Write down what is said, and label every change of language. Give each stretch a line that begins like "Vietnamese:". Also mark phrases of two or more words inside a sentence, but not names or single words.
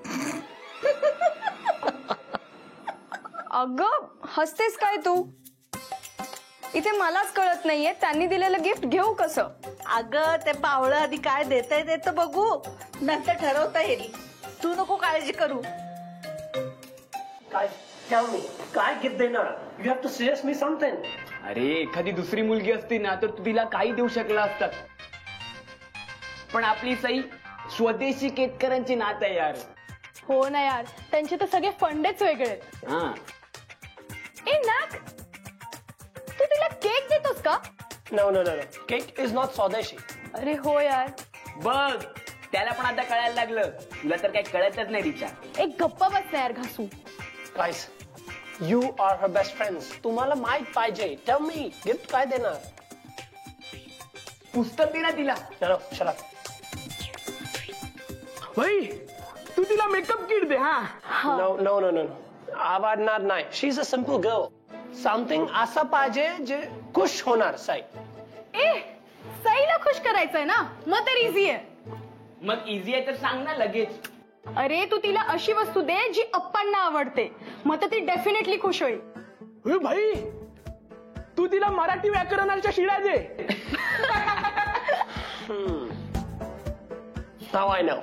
Marathi: अगं हसतेस काय तू? इथे मलाच कळत नाहीये त्यांनी दिलेलं गिफ्ट घेऊ कसं. अगं ते पावळं आधी काय देतंय ते तर बघू, नंतर ठरवता येईल. तू नको काळजी करू.
English: काय tell me,
Marathi: काय गिफ्ट देणार?
English: you have to suggest me something.
Marathi: अरे एखादी दुसरी मुलगी असती ना तर तू तिला काही देऊ शकला असतात, पण आपली सई स्वदेशी केतकरांची नात आहे यार. हो ना यार, त्यांचे तर सगळे फंडेच वेगळे आहेत. हा ए नाक, तू तिला केक देतोस का?
English: No, no, no, no. Cake is not स्वदेशी.
Marathi: अरे हो यार. बघ त्याला पण आता कळायला लागलं. तुला तर काही कळतच नाही तिच्या. एक गप्पा बस ना यार घासू.
English: Guys, you are her best friends.
Marathi: तुम्हाला माहित पाहिजे.
English: Tell me,
Marathi: गिफ्ट काय देणार? पुस्तक दे ना तिला.
English: No, shut up.
Marathi: भाई तू तिला
English: makeup kit
Marathi: दे. हा
English: No, no, no, no, no.
Marathi: आवडणार नाही.
English: She's a simple girl.
Marathi: Something असं पाहिजे जे खुश होणार साई. ए सईला खुश करायचंय ना, मग तर इझी आहे. मग इझी आहे तर सांग ना लगेच. अरे तू तिला अशी वस्तू दे जी अप्पांना आवडते, मग तर ती डेफिनेटली खुश होईल. भाई तू तिला मराठी व्याकरणाच्या शिळ्या दे.
English: Now I know.